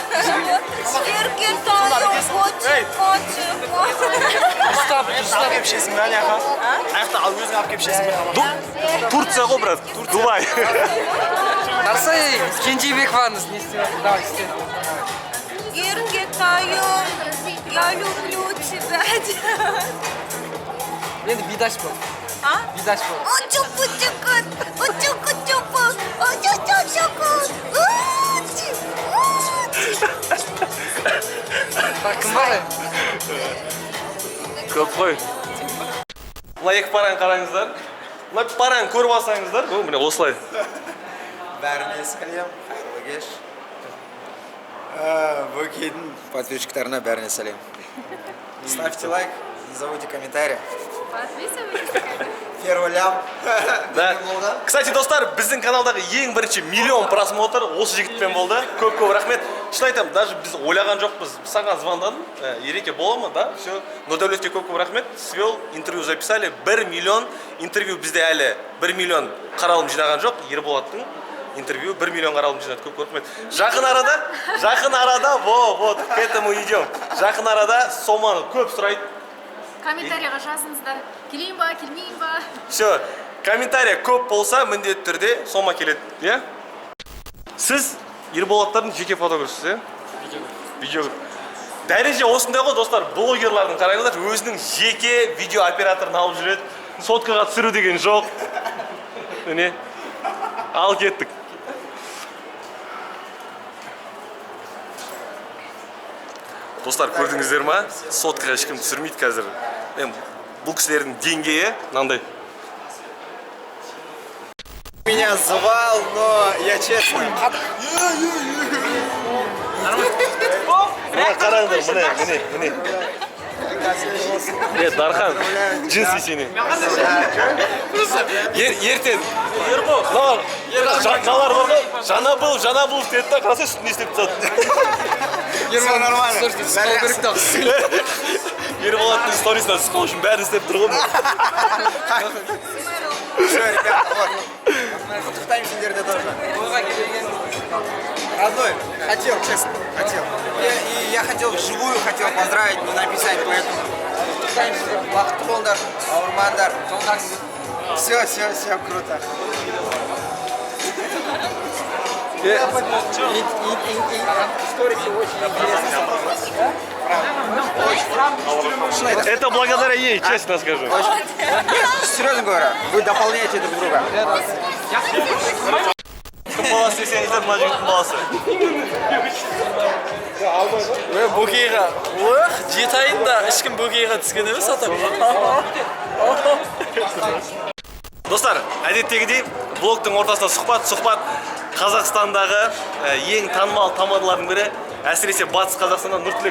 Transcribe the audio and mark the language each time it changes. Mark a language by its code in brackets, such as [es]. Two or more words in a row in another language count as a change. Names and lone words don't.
[kk] Ұстап Алып ішесің бе аяқа? Аяқта ал өзің алып ішесің бе? Турция ғой, брат. Дубай. Қарсай Кенжебекованыз не істеп жатыр? Давай істе. Еркетайым, [ru] я люблю тебя. [kk] Енді бидач бол. А? Бидач бол. Очуку-чуку, очуку-чуку, очуку-чуку. Кім бар? Көп қой. Мына екі параны қараңыздар. Мына параны көріп алсаңыздар, міне осылай. Бәріне сәлем, қайырлы кеш. Бөкейдің подписчиктарына бәріне сәлем. [ru] Ставьте лайк, не забудьте комментарий. Первый лям. Да. Кстати, [kk] достар, біздің каналдағы ең бірінші [ru] миллион просмотр [kk] осы жігітпен болды. Көп-көп рахмет. Шын айтамын, даже біз ойлаған жоқпыз. Саған звондадым, Ереке бола ма, да? [ru] Все. [kk] Нұрдәулетке көп-көп рахмет. [ru] Свел, интервью записали. [kk] 1 миллион интервью бізде әлі 1 миллион қаралым жинаған жоқ. Ерболаттың интервью 1 миллион қаралым жинады. Көп-көп рахмет. Жақын арада, [ru] вот, к этому идем. [kk] Жақын арада соманы көп сұрайды. Комментарийға жазыңыздар. Келейін ба, келмейін ба? Все, комментария көп болса, міндетті түрде сома келеді, иә? Сіз Ерболаттардың жеке фотографсыз, иә? Видеограф. Дәреже осындай ғой, достар, блогерлардың қараңыздар, өзінің жеке видео операторын алып жүреді. Соткаға түсіру деген жоқ. Міне, ал кеттік. Достар, көрдіңіздер ма? Соткаға ешкім түсірмейді қазір. Бұл кісілердің деңгейі мынандай. [ru] Меня звал, но я честно. [kk] Мына қараңдар, міне. Дархан, джинсы сені. Ертең. Жалар бар ғой, жаңа бұл деді да, қараса үстіне істеп тұтады. [ru] Все нормально. [kk] Ерболаттың сторисынан сықау үшін бәрін істеп тұр ғой. [ru] Все, ребят, вот. [kk] Құттықтаймын сендерді тоже. [ru] Родной, хотел, честно, хотел. И я хотел вживую, хотел поздравить, не написать, поэтому [kk] құттықтаймын сендер, бақытты болыңдар, ауырмаңдар. [ru] Все, круто. Историки очень интересные. Это благодаря ей, честно скажу. Серьезно говорю, вы дополняете друг друга. [kk] Кім баласы десеңіздер, мына жігіттің баласы. Бөкейға, жеті айында ешкім бөкейға түскен емес атам. Достар, әдеттегідей блогтың ортасында сұхбат Қазақстандағы ең танымал тамадалардың бірі, әсіресе Батыс Қазақстаннан Нұртілек.